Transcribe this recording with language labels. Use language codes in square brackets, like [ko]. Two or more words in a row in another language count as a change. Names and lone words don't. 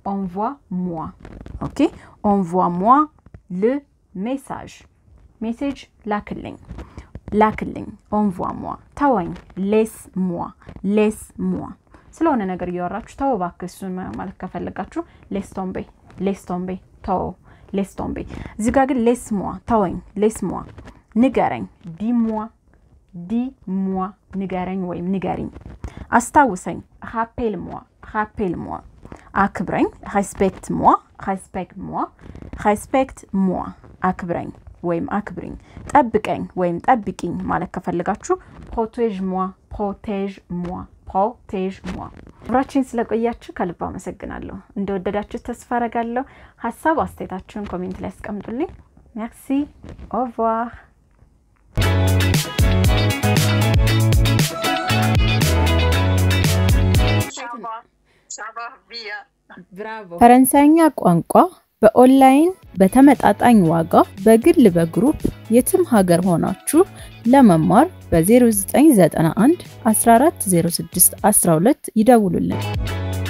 [am] ኦኬ [fr] envoie-moi le message [am] ላክልኝ [fr] envoie-moi [am] ተወኝ [fr] laisse-moi [am] ስለሆነ ነገር ያወራችሁ ተው ባክሱን ማለት ከፈለጋችሁ [fr] laisse tomber [am] ተው [fr] laisse tomber [am] እዚህ ጋር ግን [fr] laisse-moi [am] ተወኝ [fr] laisse-moi [am] ንገረኝ [fr] dis-moi [am] ንገረኝ ወይም ንገሪኝ አስታውሰኝ [fr] rappelle-moi [am] አክብረኝ [fr] respecte-moi [am] አክብረኝ ወይም አክብሪኝ ጠብቀኝ ወይም ጠብቂኝ ማለት ከፈለጋችሁ [fr] protège-moi [am] አብራችሁን ስለቆያችሁ ከልብ አመሰግናለሁ እንደወደዳችሁ ተስፋ አደርጋለሁ ሐሳብ አስተያየታችሁን ኮሜንት ላይ አስቀምጡልኝ [fr] merci au revoir [am] Bravo. ፈረንሳይኛ ቋንቋ በኦንላይን በተመጣጣኝ ዋጋ በግል በግሩፕ የትም ሀገር ሆናችሁ ለመማር በ0991 1406 12 ይደውሉልን